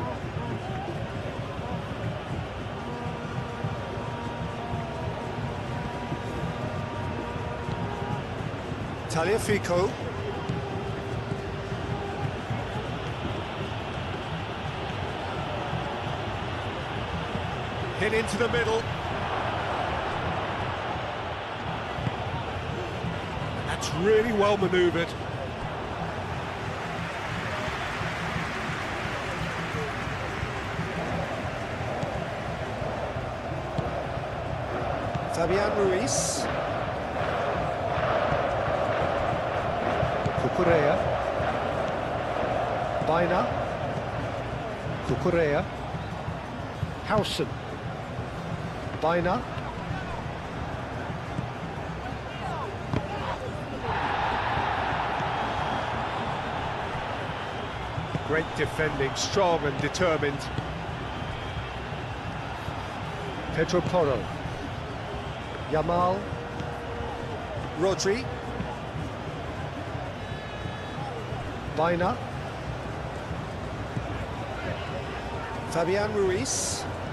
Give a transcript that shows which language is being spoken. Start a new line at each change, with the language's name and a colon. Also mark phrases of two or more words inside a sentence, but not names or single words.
English: Tagliafico. Hit into the middle. That's really well manoeuvred. Fabian Ruiz. Cucurella. Baina. Cucurella. Howson. Baina. Great defending, strong and determined. Pedro Porro. Yamal. Rodri. Baina. Fabian Ruiz.